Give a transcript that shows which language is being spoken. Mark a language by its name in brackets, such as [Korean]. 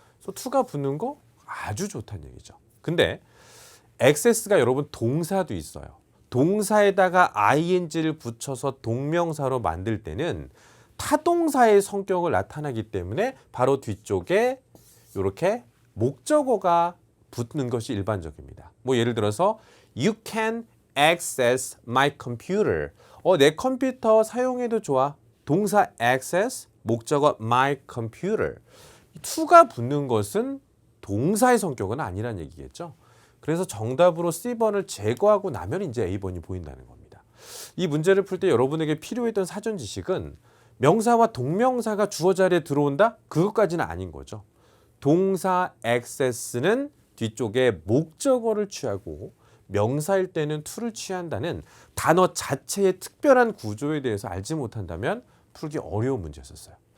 [Korean] 그래서 to가 붙는 거 아주 좋다는 얘기죠. 근데 access가 여러분 동사도 있어요. 동사에다가 ing를 붙여서 동명사로 만들 때는 타동사의 성격을 나타나기 때문에 바로 뒤쪽에 이렇게 목적어가 붙는 것이 일반적입니다. 뭐 예를 들어서 [English] You can access my computer. [Korean] 내 컴퓨터 사용해도 좋아. 동사 access, 목적어 my computer. to가 붙는 것은 동사의 성격은 아니란 얘기겠죠. 그래서 정답으로 C번을 제거하고 나면 이제 A번이 보인다는 겁니다. 이 문제를 풀 때 여러분에게 필요했던 사전 지식은 명사와 동명사가 주어 자리에 들어온다? 그것까지는 아닌 거죠. 동사 access는 뒤쪽에 목적어를 취하고 명사일 때는 to를 취한다는 단어 자체의 특별한 구조에 대해서 알지 못한다면 풀기 어려운 문제였었어요.